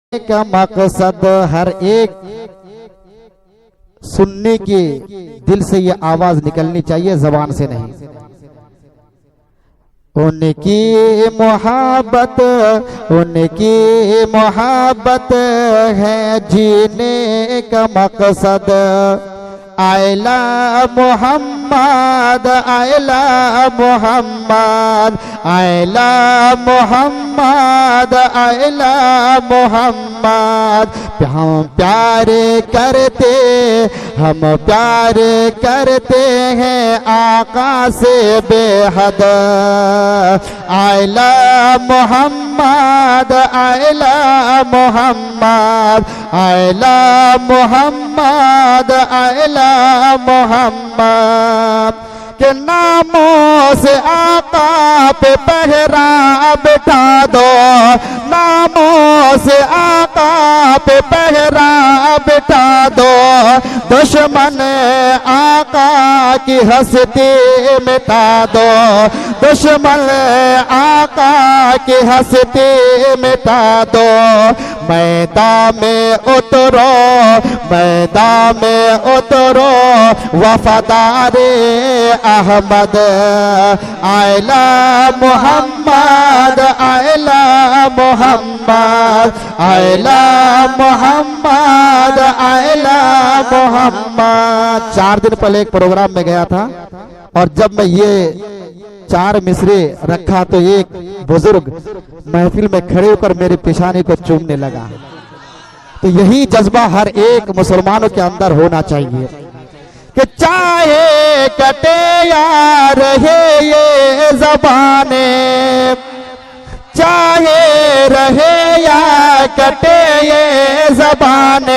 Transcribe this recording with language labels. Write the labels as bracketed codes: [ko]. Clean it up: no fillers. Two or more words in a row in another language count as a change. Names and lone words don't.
[hi] का मकसद हर एक सुनने के दिल से ये आवाज निकलनी चाहिए, जबान से नहीं। उनकी मोहब्बत, उनकी मोहब्बत है जीने का मकसद। आयला मोहम्मद, आयला मोहम्मद, आयला मोहम्मद, आयला मोहम्मद। हम प्यार करते, हम प्यार करते हैं आका से बेहद। आयला मोहम्मद, आयला मोहम्मद, आयला मोहम्मद, आयला मोहम्मद। के नामों से आका पे पहरा बिठा दो, नामों से आका पे पहरा बिठा दो। दुश्मन आका की हस्ती मिटा दो, दुश्मन आका की हस्ती मिटा दो। मैदान में उतरो, मैदान में उतरो वफादारे अहमद। आयला मोहम्मद, आयला मोहम्मद, आयला मोहम्मद, आयला मोहम्मद। 4 दिन पहले एक प्रोग्राम में गया था और जब मैं ये 4 मिसरे रखा तो एक बुजुर्ग महफिल में खड़े होकर मेरे पेशानी को चूमने लगा। तो यही जज्बा हर एक मुसलमानों के अंदर होना चाहिए कि चाहे कटे या रहे ये ज़बाने, चाहे रहे या कटे ये ज़बाने।